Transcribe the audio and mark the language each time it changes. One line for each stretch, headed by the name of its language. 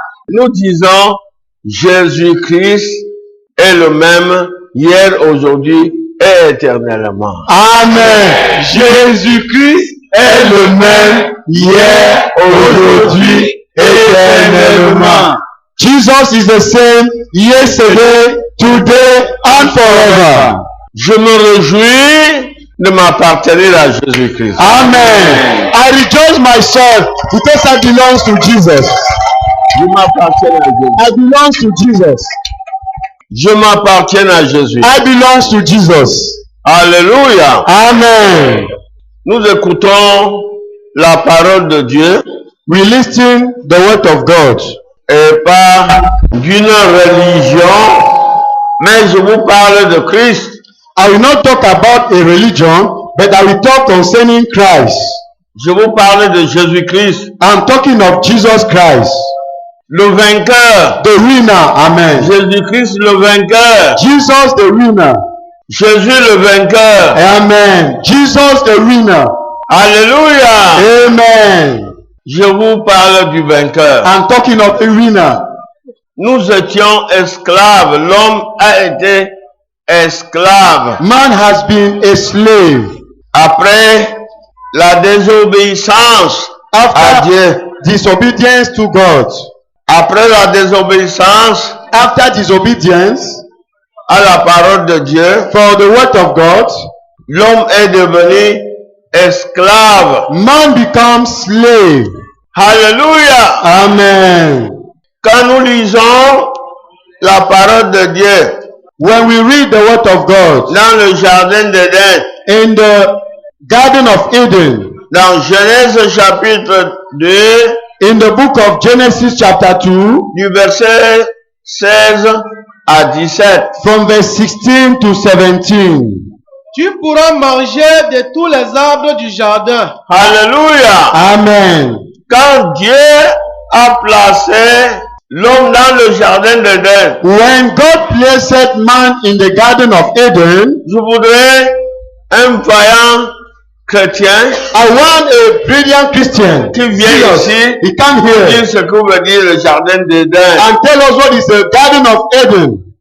French: Nous disons, Jésus-Christ est le même hier, aujourd'hui et éternellement. Amen. Jésus-Christ est le même hier, aujourd'hui, éternellement.
English: Jesus is the same yesterday, today, and forever.
French: Je me réjouis de m'appartenir à Jésus-Christ. Amen.
English: I rejoice myself because I belong to Jesus.
French: Je m'appartiens à Jésus.
English: I belong to Jesus.
French: Je m'appartiens à Jésus.
English: I belong to Jesus. Alléluia. Amen.
French: Nous écoutons la parole de Dieu.
English: We listen the word of God.
French: Et pas d'une religion, mais je vous parle de Christ.
English: I will not talk about a religion, but I will talk concerning Christ.
French: Je vous parle de Jésus-Christ.
English: I'm talking of Jesus Christ.
French: Le vainqueur.
English: The winner. Amen.
French: Jésus-Christ le vainqueur.
English: Jesus the winner.
French: Jésus le vainqueur.
English: Amen. Jesus the winner. Alléluia. Amen.
French: Je vous parle du vainqueur.
English: I'm talking of a winner.
French: Nous étions esclaves. L'homme a été esclave.
English: Man has been a slave.
French: Après la désobéissance à Dieu.
English: Disobedience to God.
French: Après la désobéissance
English: After disobedience
French: à la parole de Dieu,
English: for the word of God,
French: l'homme est devenu esclave.
English: Man becomes slave. Alléluia. Amen.
French: Quand nous lisons la parole de Dieu,
English: when we read the word of God
French: dans le jardin d'Éden,
English: in the Garden of Eden,
French: dans Genèse chapitre 2,
English: in the book of Genesis chapter 2,
French: du verset 16 à 17,
English: from verse 16 to 17,
French: tu pourras manger de tous les arbres du jardin. Alléluia. Amen. Quand Dieu a placé l'homme dans le jardin d'Éden,
English: When God placed man in the Garden of Eden,
French: je voudrais un vaillant chrétien
English: I want a brilliant Christian
French: qui vient ici
English: he come here
French: dire ce que veut dire le jardin d'Éden.
English: and tell us what is the Garden of Eden.